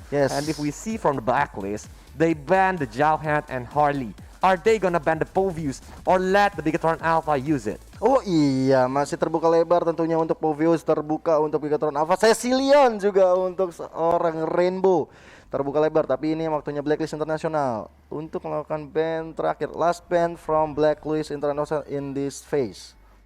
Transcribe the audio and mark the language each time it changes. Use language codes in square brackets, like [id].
[en] And if we see from the blacklist, they ban the Jowhead and Harley. Are they gonna ban the Povius or let the Bigetron Alpha use it? [id] Oh iya, masih terbuka lebar tentunya untuk Povius, terbuka untuk Bigetron Alpha, Cecilion juga untuk seorang Rainbow. Terbuka lebar, tapi ini waktunya Blacklist International untuk melakukan ban terakhir. [en] Last ban from Blacklist International in this phase.